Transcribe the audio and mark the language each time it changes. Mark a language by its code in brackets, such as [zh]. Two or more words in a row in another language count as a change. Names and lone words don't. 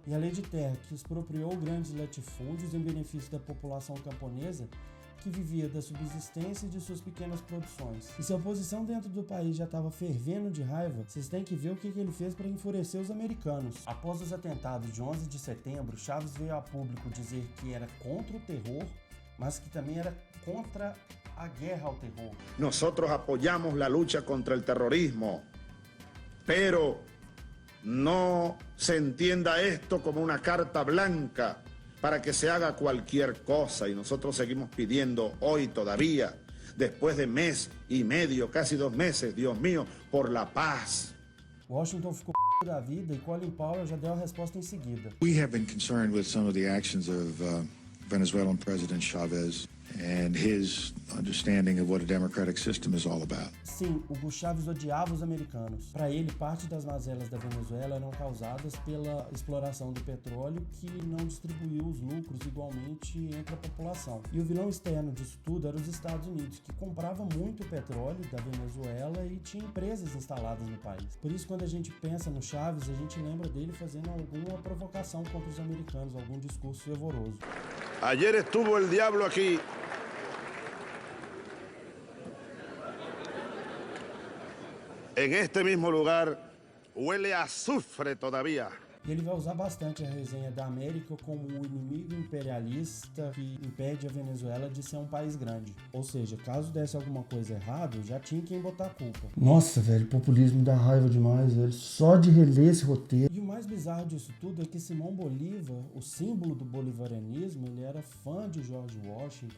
[pt] E a lei de terra, que expropriou grandes latifúndios em benefício da população camponesa, que vivia da subsistência e de suas pequenas produções. E se a oposição dentro do país já estava fervendo de raiva, vocês têm que ver o que ele fez para enfurecer os americanos. Após os atentados de 11 de setembro, Chávez veio a público dizer que era contra o terror, mas que também era contra a guerra ao terror. [es] Nosotros apoyamos la lucha contra el terrorismo, pero no se entienda esto como una carta blanca para que se haga cualquier cosa, y nosotros seguimos pidiendo hoy todavía, después de mes y medio, casi 2 meses, Dios mío, por la paz. [pt] Washington ficou da vida e Colin Powell já deu a resposta em seguida. [en] We have been concerned with some of the actions of Venezuelan President Chavez and his understanding of what a democratic system is all about. [pt] Sim, Hugo Chávez odiava os americanos. Para ele, parte das mazelas da Venezuela eram causadas pela exploração do petróleo, que não distribuiu os lucros igualmente entre a população. E o vilão externo disso tudo era os Estados Unidos, que comprava muito petróleo da Venezuela e tinha empresas instaladas no país. Por isso, quando a gente pensa no Chávez, a gente lembra dele fazendo alguma provocação contra os americanos, algum discurso fervoroso. [es] Ayer estuvo el diablo aquí. En este mismo lugar huele a azufre todavía. [pt] E ele vai usar bastante a resenha da América como o inimigo imperialista que impede a Venezuela de ser um país grande. Ou seja, caso desse alguma coisa errada, já tinha quem botar a culpa. Nossa, velho, populismo dá raiva demais, velho. Só de reler esse roteiro. E o mais bizarro disso tudo é que Simão Bolívar, o símbolo do bolivarianismo, ele era fã de George Washington.